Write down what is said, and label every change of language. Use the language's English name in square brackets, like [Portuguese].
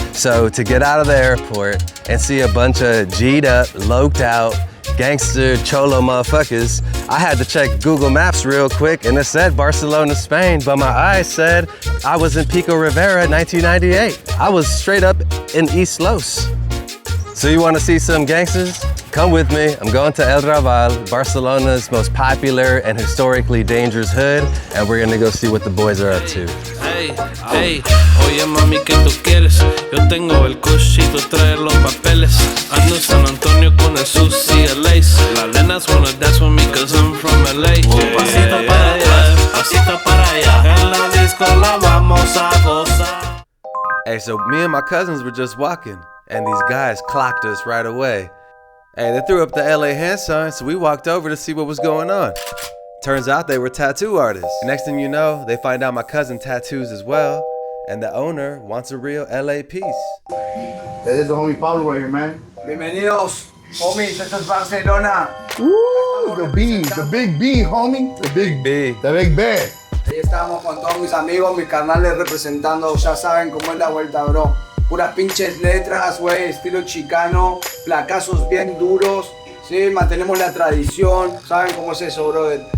[English] So to get out of the airport and see a bunch of G'd up, loped out, gangster cholo motherfuckers, I had to check Google Maps real quick and it said Barcelona, Spain, but my eyes said I was in Pico Rivera 1998. I was straight up in East Los. So you wanna see some gangsters? Come with me, I'm going to El Raval, Barcelona's most popular and historically dangerous hood, and we're gonna go see what the boys are up to. [Spanish] Hey, hey, oye mami, ¿qué tú quieres? Yo tengo el kush y tú traes los papeles. Ando en San Antonio con el sushi y el lace. Las nenas [English] wanna dance with me cause I'm from LA. [Spanish] Pasito para atrás, pasito para allá. En la disco la vamos a gozar. [English] Hey, so me and my cousins were just walking, and these guys clocked us right away. Hey, they threw up the LA hand sign, so we walked over to see what was going on. Turns out they were tattoo artists. Next thing you know, they find out my cousin tattoos as well, and the owner wants a real LA piece. This is the homie Pablo right here, man. [Spanish] Bienvenidos, homies, esto es Barcelona. [English] Woo, the big B, homie. The big B. The big bear. [Spanish] Ahí estamos con todos mis amigos, mis carnales representando, ya saben cómo es la vuelta, bro. Puras pinches letras, güey, estilo chicano, placazos bien duros, sí, mantenemos la tradición, saben cómo es eso, brother.